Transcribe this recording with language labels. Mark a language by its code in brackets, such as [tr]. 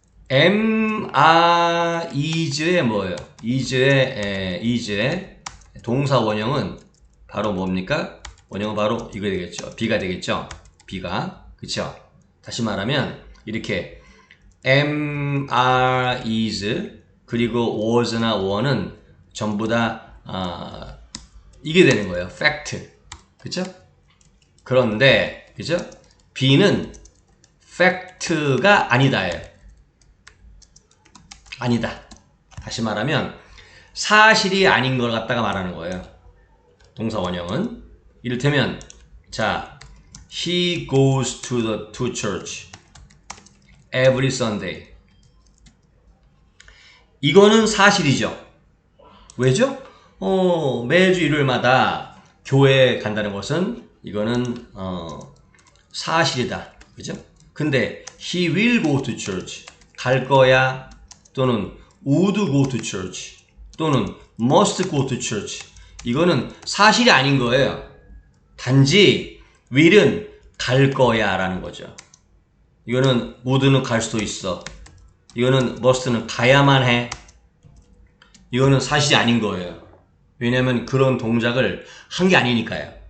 [ko] am, are, is의 뭐예요? is의 동사 원형은 바로 뭡니까? 원형은 바로 이거 되겠죠. be가 되겠죠. be가. 그쵸? 다시 말하면 이렇게 am, are, is 그리고 was나 were는 전부 다 이게 되는 거예요. fact. 그쵸? 그런데 그죠? be는 fact가 아니다예요. 아니다. 다시 말하면 사실이 아닌 걸 갖다가 말하는 거예요. [en] 동사 원형은 이를테면 자 he goes to church every Sunday. [ko] 이거는 사실이죠. 왜죠? 매주 일요일마다 교회에 간다는 것은 이거는 사실이다. 그죠? [en] 근데 he will go to church 갈 거야 또는 would go to church 또는 must go to church 이거는 사실이 아닌 거예요. [ko] 단지 will은 갈 거야 라는 거죠. 이거는 would는 갈 수도 있어. 이거는 must는 가야만 해. 이거는 사실이 아닌 거예요. 왜냐면 그런 동작을 한 게 아니니까요.